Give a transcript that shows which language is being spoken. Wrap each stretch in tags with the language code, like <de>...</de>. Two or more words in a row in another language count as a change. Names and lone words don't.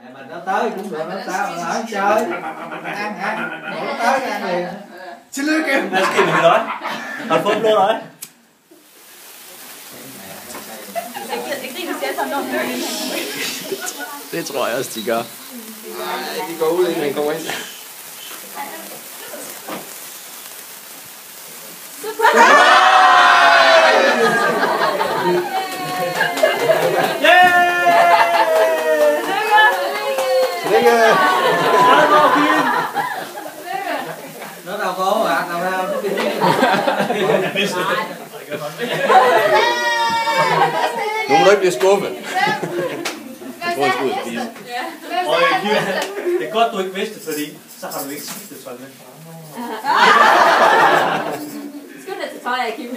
<vi>nó tới cũng được, nó sao mà nói chơi. Ăn, nó tới ăn liền. Xin lỗi kìa.</vi> <da>Hvad skal vi nói? Har du fået blod øje? Det tror jeg også, de gør. Nej, de går ud, inden han kommer ind. Tillykke!</da> <vi>Nó đâu có bạn nào đâu.</vi> <da>Nu må du ikke blive skuffet. Jeg tror, jeg skulle ud og spise. Og det er godt, du ikke vidste, fordi så har du ikke skiftet tøj med. Skal du til tøj af, Kim?</da>